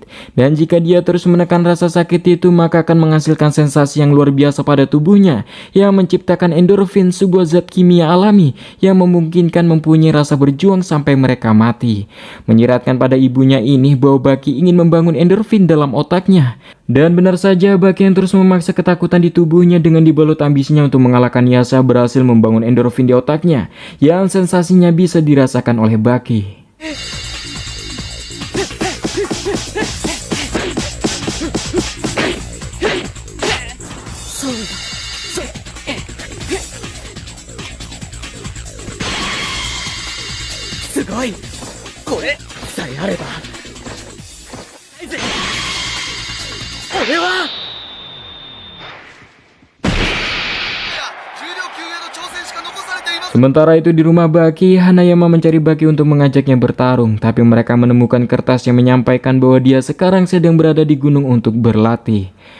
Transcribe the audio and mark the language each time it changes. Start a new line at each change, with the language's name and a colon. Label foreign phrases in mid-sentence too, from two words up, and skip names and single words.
Indonesian: Dan jika dia terus menekan rasa sakit itu, maka akan menghasilkan sensasi yang luar biasa pada tubuhnya, yang menciptakan endorfin, sebuah zat kimia alami yang memungkinkan mempunyai rasa berjuang sampai mereka mati. Menyiratkan pada ibunya ini bahwa Baki ingin membangun endorfin dalam otaknya. Dan benar saja, Baki yang terus memaksa ketakutan di tubuhnya dengan dibalut ambisinya untuk mengalahkan Yasa berhasil membangun endorfin di otaknya, yang sensasinya bisa dirasakan oleh Baki.
Japanese: Sugoi! これさえあれば!
Indonesian: Sementara itu di rumah Baki, Hanayama mencari Baki untuk mengajaknya bertarung, tapi mereka menemukan kertas yang menyampaikan bahwa dia sekarang sedang berada di gunung untuk berlatih.